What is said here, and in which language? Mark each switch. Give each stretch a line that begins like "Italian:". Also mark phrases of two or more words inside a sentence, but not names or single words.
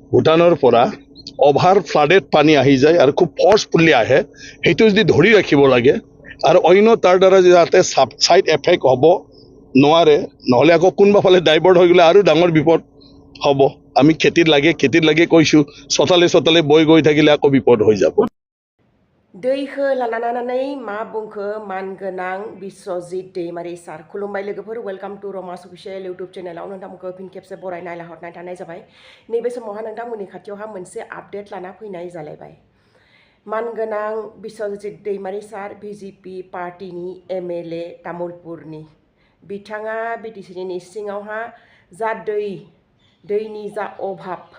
Assamese: ভূটানৰ পৰা
English: over flooded
Assamese: পানী আহি যায় আৰু খুব ফৰ্চফুলি আহে সেইটো যদি ধৰি ৰাখিব লাগে আৰু অন্য তাৰ দ্বাৰা যাতে
English: side effect
Assamese: হ'ব নোৱাৰে নহ'লে আকৌ কোনোবা ফালে ডাইভাৰ্ট হৈ গ'লে আৰু ডাঙৰ বিপদ হ'ব আমি খেতিত লাগে কৈছোঁ চতালে বৈ গৈ থাকিলে আকৌ বিপদ হৈ যাব
Bodo: दैखो लानानै मा बुंखो मानगोनां बिश्वजित दैमारि सार खुलुमबाय लोगोफोर
English: welcome to Ramas official YouTube channel
Bodo: नोंथांमोनखौ फिन खेबसे बरायनाय लाहरनाय थानाय जाबाय नैबे समावहा नोंथांमोननि खाथियावहा मोनसे आपडेट लाना फैनाय जालायबाय मानगोनां बिश्वजित दैमारि सार बिजेपि पार्टीनि एमएलए तामुलपुरनि बिथाङा बिटिसिनि सिङावहा जा दैनि जा अभाब